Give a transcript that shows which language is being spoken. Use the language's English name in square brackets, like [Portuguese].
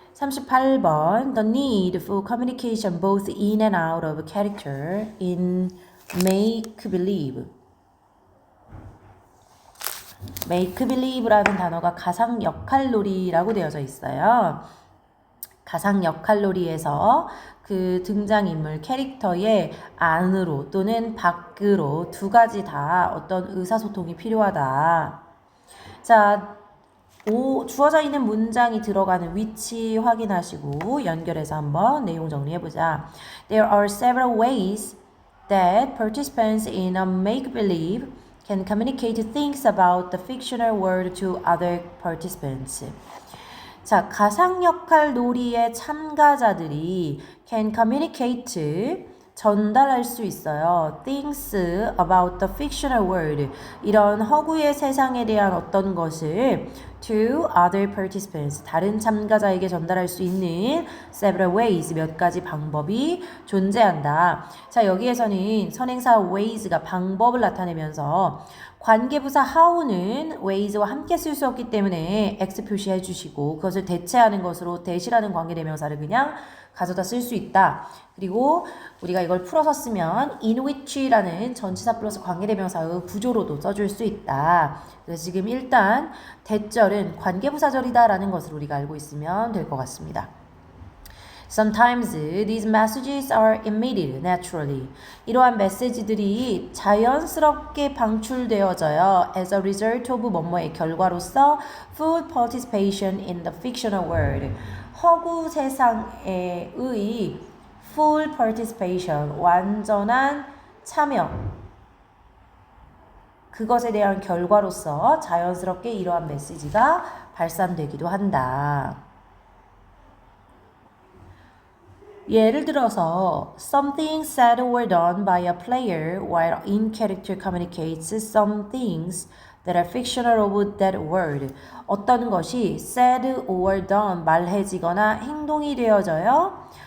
[English] (38번) The need for communication both in and out of character in make-believe. [Korean] make-believe라는 단어가 가상 역할놀이라고 되어져 있어요. 가상 역할놀이에서 그 등장인물 캐릭터의 안으로 또는 밖으로 두 가지 다 어떤 의사소통이 필요하다. 자, 주어져 있는 문장이 들어가는 위치 확인하시고 연결해서 한번 내용 정리해보자. [English] There are several ways that participants in a make-believe can communicate things about the fictional world to other participants. [Korean] 자, 가상 역할 놀이의 참가자들이 [English] can communicate, [Korean] 전달할 수 있어요. [English] Things about the fictional world. [Korean] 이런 허구의 세상에 대한 어떤 것을 [English] to other participants. [Korean] 다른 참가자에게 전달할 수 있는 [English] several ways. [Korean] 몇 가지 방법이 존재한다. 자, 여기에서는 선행사 ways가 방법을 나타내면서 관계부사 how는 ways와 함께 쓸 수 없기 때문에 x 표시해 주시고 그것을 대체하는 것으로 대시라는 관계대명사를 그냥 가져다 쓸 수 있다. 그리고 우리가 이걸 풀어서 쓰면 in which라는 전치사 플러스 관계대명사의 구조로도 써줄 수 있다. 그래서 지금 일단 대절은 관계부사절이다 라는 것을 우리가 알고 있으면 될 것 같습니다. [English] Sometimes these messages are emitted naturally. [Korean] 이러한 메시지들이 자연스럽게 방출되어져요. [English] As a result of [Korean] 뭐뭐의 결과로서 [English] full participation in the fictional world. [Korean] 허구 세상의 [English] full participation, [Korean] 완전한 참여. 그것에 대한 결과로서 자연스럽게 이러한 메시지가 발산되기도 한다. 예를 들어서 [English] something said or done by a player while in character communicates some things that are fictional of that word. [Korean] 어떤 것이 [English] said or done, [Korean] 말해지거나 행동이 되어져요.